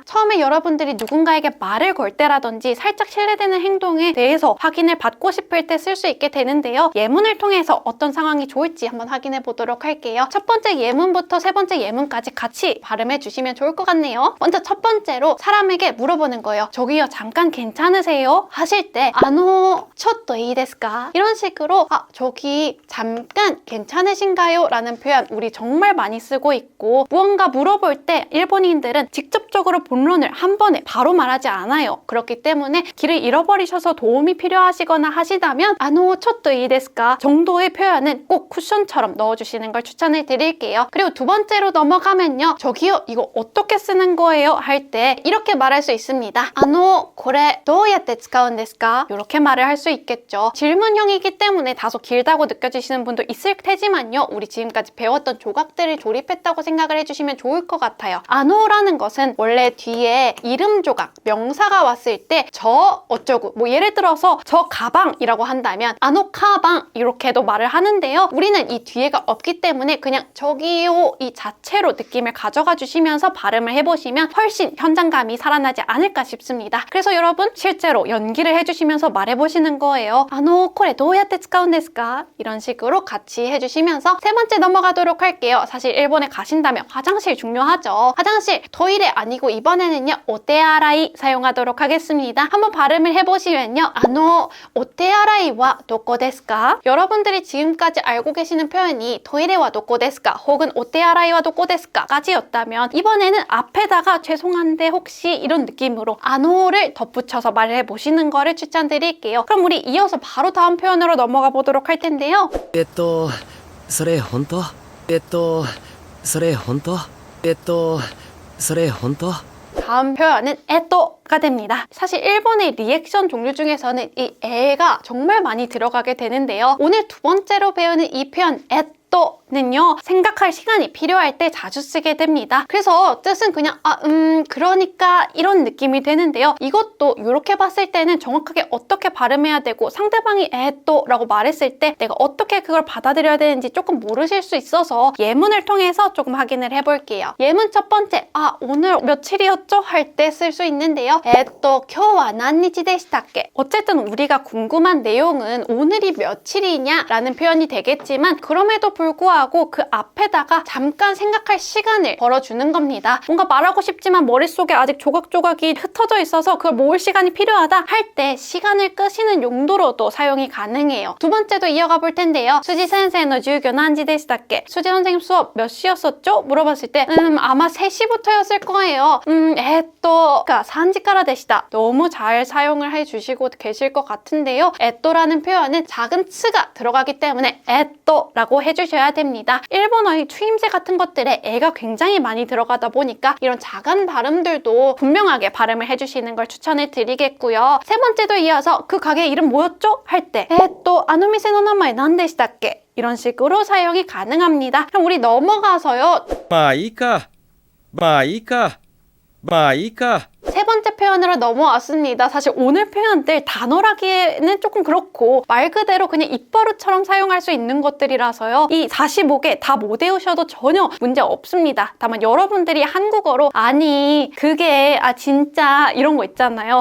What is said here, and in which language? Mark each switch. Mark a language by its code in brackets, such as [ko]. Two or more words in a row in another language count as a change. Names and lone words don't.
[ko] 처음에 여러분들이 누군가에게 말을 걸 때라든지 살짝 실례되는 행동에 대해서 확인을 받고 싶을 때 쓸 수 있게 되는데요. 예문을 통해서 어떤 상황이 좋을지 한번 확인해 보도록 할게요. 첫 번째 예문부터 세 번째 예문까지 같이 발음해 주시면 좋을 것 같네요. 먼저 첫 번째로 사람에게 물어보는 거예요. 저기요, 잠깐 괜찮으세요? 하실 때 [ja] ちょっといいですか? [ko] 이런 식으로 저기 잠깐 괜찮으신가요? 라는 표현 우리 정말 많이 쓰고 있고, 무언가 물어볼 때 일본인들은 직접적으로 본론을 한 번에 바로 말하지 않아요. 그렇기 때문에 길을 잃어버리셔서 도움이 필요하시거나 하시다면 [ja] ちょっといいですか? [ko] 정도의 표현은 꼭 쿠션처럼 넣어주시는 걸 추천해 드릴게요. 그리고 두 번째로 넘어가면요, 저기요, 이거 어떻게 쓰는 거예요? 할 때 이렇게 말할 수 있습니다. [ja] これどうやって使うんですか? [ko] 이렇게 말을 할 수 있겠죠. 질문형이기 때문에 다소 길다고 느껴지시는 분도 있을 테지만요, 우리 지금까지 배웠던 조각들을 조립했다고 생각을 해주시면 좋을 것 같아요. 라는 것은 원래 뒤에 이름 조각, 명사가 왔을 때 저 어쩌고, 뭐 예를 들어서 저 가방이라고 한다면 가방 이렇게도 말을 하는데요. 우리는 이 뒤에가 없기 때문에 그냥 저기요 이 자체로 느낌을 가져가 주시면서 발음을 해보시면 훨씬 현장감이 살아나지 않을까 싶습니다. 그래서 여러분, 실제로 연기를 해주시면서 말해보시는 거예요. [ja] これどうやって使うんですか? [ko] 이런 식으로 같이 해주시면서 세 번째 넘어가도록 할게요. 사실 일본에 가신다면 화장실 중요하죠. 화장실, 토이레 아니고 이번에는요, 오테아라이 사용하도록 하겠습니다. 한번 발음을 해보시면요, [ja] お手洗いはどこですか? [ko] 여러분들이 지금까지 알고 계시는 표현이 [ja] トイレはどこですか [ko] 혹은 [ja] お手洗いはどこですか [ko] 까지였다면, 이번에는 앞에다가 죄송한데 혹시 이런 느낌으로 를 덧붙여서 말을 해보시는 거를 추천드릴게요. 그럼 우리 이어서 바로 다음 표현으로 넘어가 보도록 할 텐데요. [ja] それ本当? それ本当? それ本当? [ko] 다음 표현은 에또가 됩니다. 사실 일본의 리액션 종류 중에서는 이 에가 정말 많이 들어가게 되는데요. 오늘 두 번째로 배우는 이 표현 또는요, 생각할 시간이 필요할 때 자주 쓰게 됩니다. 그래서 뜻은 그냥 그러니까 이런 느낌이 되는데요. 이것도 이렇게 봤을 때는 정확하게 어떻게 발음해야 되고, 상대방이 또라고 말했을 때 내가 어떻게 그걸 받아들여야 되는지 조금 모르실 수 있어서 예문을 통해서 조금 확인을 해볼게요. 예문 첫 번째, 오늘 며칠이었죠? 할 때 쓸 수 있는데요. [ja] 今日は何日でしたっけ? [ko] 어쨌든 우리가 궁금한 내용은 오늘이 며칠이냐 라는 표현이 되겠지만, 그럼에도 불구하고 그 앞에다가 잠깐 생각할 시간을 벌어주는 겁니다. 뭔가 말하고 싶지만 머릿속에 아직 조각조각이 흩어져 있어서 그걸 모을 시간이 필요하다 할 때 시간을 끄시는 용도로도 사용이 가능해요. 두 번째도 이어가 볼 텐데요. [ja] スジ先生の授業何時でしたっけ? [ko] 수지 선생님 수업 몇 시였었죠? 물어봤을 때 아마 3시부터였을 거예요. [ja] 3時からでした. [ko] 너무 잘 사용을 해주시고 계실 것 같은데요. 에또라는 표현은 작은 츠가 들어가기 때문에 에또라고 해주셔야 됩니다. 됩니다. 일본어의 추임새 같은 것들에 애가 굉장히 많이 들어가다 보니까 이런 작은 발음들도 분명하게 발음을 해주시는 걸 추천을 드리겠고요. 세 번째도 이어서 그 가게 이름 뭐였죠? 할 때 [ja] あの店の名前何でしたっけ? [ko] 이런 식으로 사용이 가능합니다. 그럼 우리 넘어가서요. [ja] まあいいか。まあいいか。まあいいか。 [ko] 세 번째 표현으로 넘어왔습니다. 사실 오늘 표현들 단어라기에는 조금 그렇고 말 그대로 그냥 입버릇처럼 사용할 수 있는 것들이라서요. 이 45개 다 못 외우셔도 전혀 문제 없습니다. 다만 여러분들이 한국어로 아니 그게 진짜 이런 거 있잖아요.